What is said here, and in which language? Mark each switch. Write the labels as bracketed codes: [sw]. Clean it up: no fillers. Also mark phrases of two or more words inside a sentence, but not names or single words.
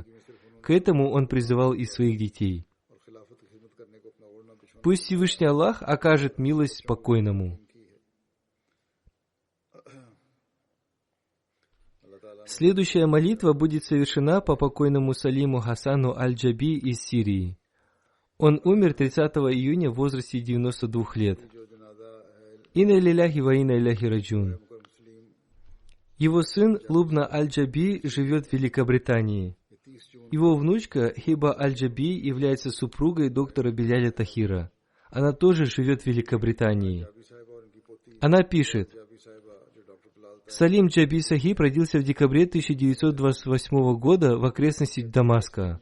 [ru] К этому он призывал и своих детей. Пусть Всевышний Аллах окажет милость покойному». Следующая молитва будет совершена по покойному Салиму Хасану Аль-Джаби из Сирии. Он умер 30 июня в возрасте 92 лет. [ar] إنا لله وإنا إليه راجعون. [ru] Его сын Лубна Аль-Джаби живет в Великобритании. Его внучка Хиба Аль-Джаби является супругой доктора Биляля Тахира. Она тоже живет в Великобритании. Она пишет: Салим Джаби Сахиб родился в декабре 1928 года в окрестностях Дамаска.